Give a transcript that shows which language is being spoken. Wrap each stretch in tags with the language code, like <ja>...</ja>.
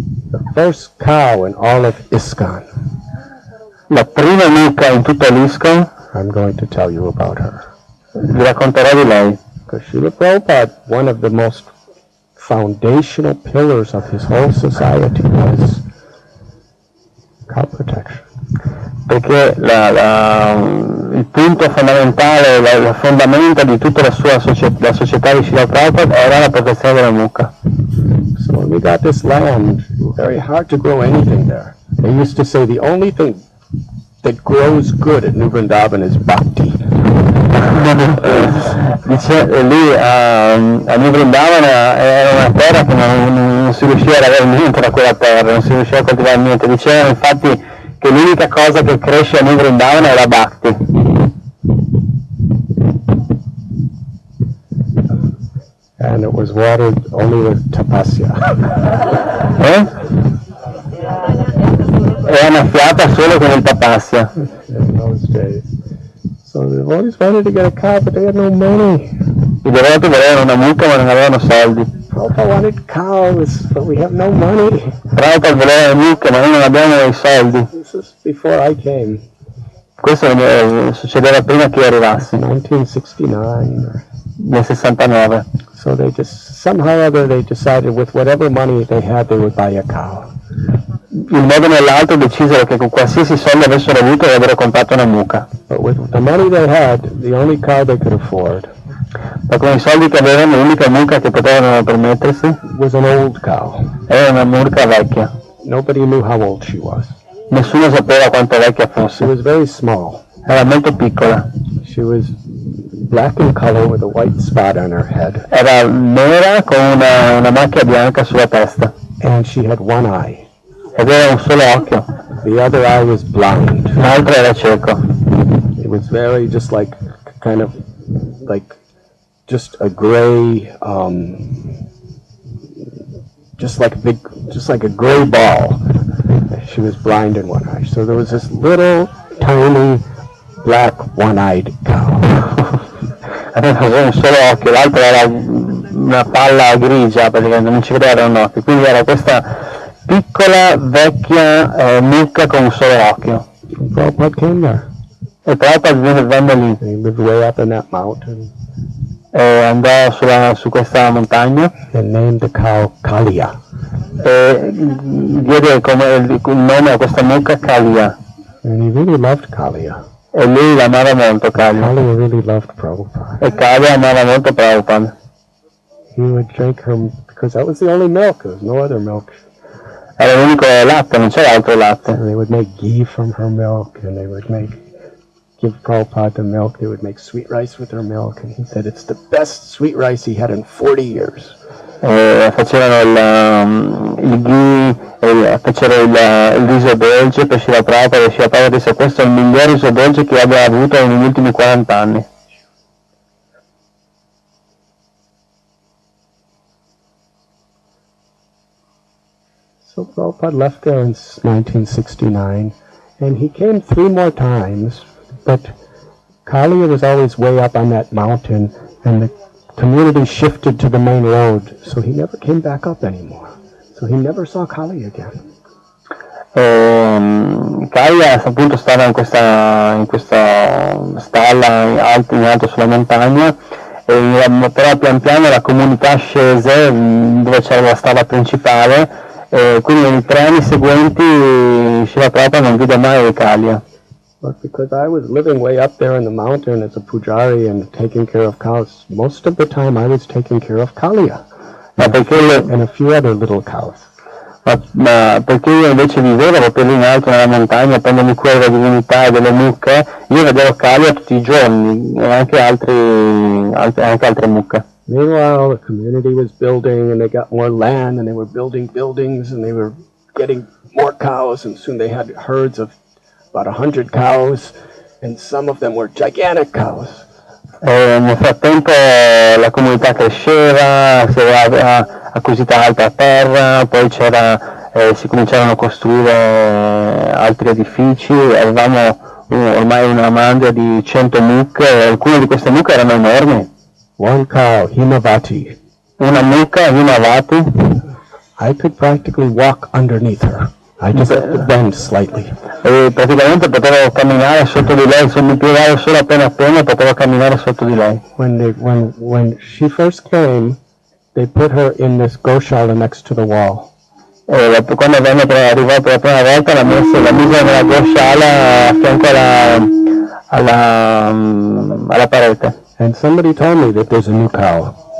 <en>The first cow in all of ISKCON,</en> <it>La prima mucca in tutto l'ISKCON,</it> <en>I'm going to tell you about her.</en> <it>vi racconterò di lei.</it> <en>Because Srila Prabhupada, one of the most foundational pillars of his whole society was cow protection.</en> <it>Perché il punto fondamentale, il fondamento di tutta la società di Srila Prabhupada era la protezione della mucca.</it> <en>So when we got this land, it was very hard to grow anything there. They used to say the only thing that grows good at New Vrindavana is bhakti.</en> <it>Dice, lì a New Vrindavana era una terra che non si riusciva ad avere niente da quella terra, non si riusciva a coltivare niente. Dicevano infatti che l'unica cosa che cresce a New Vrindavana è la bhakti.</it> <en>And it was watered only with tapasya.</en> <it>È annaffiata solo con il tapasya.</it> <en>In those days. So the devotees wanted to get a cow, but they had no money.</en> <it>I devoti volevano una mucca ma non avevano soldi.</it> <en>Prabhupada wanted cows, but we have no money.</en> <it>Prabhupada voleva le mucche ma noi non abbiamo i soldi.</it> <en>This is before I came.</en> <it>Questo succedeva prima che io arrivassi,</it> <en>1969.</en> <it>nel 69.</it> <en>So they just, somehow or other, they decided with whatever money they had, they would buy a cow.</en> <it>In modo o nell'altro decisero che con qualsiasi soldo avessero avuto avrebbero comprato una mucca.</it> <en>But with the money they had, the only cow they could afford</en> <it>Ma con i soldi che avevano l'unica mucca che potevano permettersi</it> <en>was an old cow.</en> <it>era una mucca vecchia.</it> <en>Nobody knew how old she was.</en> <it>Nessuno sapeva quanto vecchia</it> <en>She</en> <it>fosse.</it> <en>was very small.</en> <it>Era molto piccola.</it> <en>She was black in color with a white spot on her head.</en> <it>Era nera con una macchia bianca sulla testa.</it> <en>And she had one eye.</en> <it>Ed era un solo occhio.</it> <en>The other eye was blind.</en> <it>L'altro era cieco.</it> <en>It was very just like, kind of like, just a gray, just like a gray ball. She was blind in one eye. So there was this little, tiny, black, one-eyed cow.</en> <it>Aveva un solo occhio, l'altro era una palla grigia, praticamente non ci vedeva un occhio. Quindi era questa piccola, vecchia mucca con un solo occhio.</it> <en>Prabhupada came there.</en> <it>E Prabhupada venne lì.</it> <en>He lived way up in that mountain</en> <it>Andò su questa montagna</it> <en>and named the cow Kalia.</en> <it>e diede il nome a questa mucca Kalia.</it> <en>And he really loved Kalia.</en> <it>E lui l'amava molto, Kalia.</it> <en>Kalia really loved Prabhupada.</en> <it>E Kalia amava molto Prabhupada.</it> <en>He would drink her, because that was the only milk. There was no other milk.</en> <it>Era l'unico latte, non c'era altro latte.</it> <en>And they would make ghee from her milk, and they would give Prabhupada the milk. They would make sweet rice with her milk, and he said it's the best sweet rice he had in 40 years.</en> <it>facevano il ghee, fecero il riso dolce per Srila Prabhupada, e Srila Prabhupada disse: questo è il miglior riso dolce che abbia avuto negli ultimi 40 anni.</it> <en>So Prabhupada left there in 1969, and he came 3 more times, but Kaliya was always way up on that mountain, and the community shifted to the main road, so he never came back up anymore. So he never saw Kaliya again.</en> <it>Kaliya appunto stava in questa stalla in alto sulla montagna, però pian piano la comunità scese dove c'era la stalla principale, quindi nei 3 anni seguenti Srila Prabhupada non vide mai Kaliya.</it> <en>But because I was living way up there in the mountain as a pujari and taking care of cows, most of the time I was taking care of Kaliya and a few other little cows.</en> <it>Ma perché io invece vivevo proprio lì in alto nella montagna, prendendomi cura della divinità e delle mucche, io vedevo Kaliya tutti i giorni e anche altre mucche.</it> <en>Meanwhile, the community was building, and they got more land, and they were building buildings, and they were getting more cows, and soon they had herds of about 100 cows, and some of them were gigantic cows.</en> <it>Nel frattempo la comunità cresceva, si era acquisita altra terra, poi si cominciarono a costruire altri edifici, avevamo ormai una mandria di 100 mucche, e alcune di queste mucche erano enormi.</it> <en>One cow, Himavati.</en> <it>Una mucca, Himavati.</it> <en>I could practically walk underneath her. I just had to bend slightly.</en> <it>E praticamente potevo camminare sotto di lei, se mi piegavo solo appena potevo camminare sotto di lei.</it> <en>When she first came, they put her in this goshala next to the wall.</en> <it>Quando arrivò per la prima volta la mise nella goshala a fianco alla parete.</it> <en>And somebody told me that there's a new cow.</en>